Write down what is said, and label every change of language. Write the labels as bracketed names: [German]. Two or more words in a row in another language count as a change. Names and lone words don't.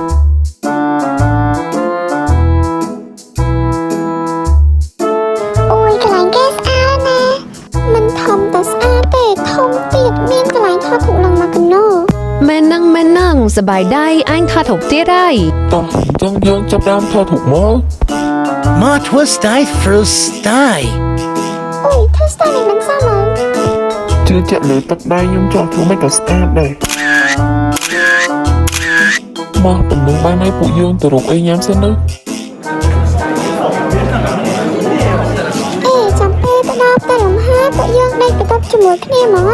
[Khmer] អូយកន្លែងគេស្អាតណាមិនធំតែស្អាតទេធំទៀតមានកន្លែងថតរូបឡើងមកកណូ មែនហ្នឹងសប្បាយដែរអញថតរូបទៀតហើយ តោះអញ្ចឹងយើងចាប់ដើមថតរូបមក [English] What was that first style [Khmer] អូយធ្វើស្តាយនេះមិនសមមក ជឿជាក់លើទឹកដៃខ្ញុំចង់ធ្វើមិនក៏ស្អាតដែរមកប៉ុណ្ណឹងបានហើយពួកយើងទៅរកអីញ៉ាំសិនទៅ ចាំពេលទៅដល់ផ្ទះលំហាពួកយើងដេកបន្ទប់ជាមួយគ្នាហ្មង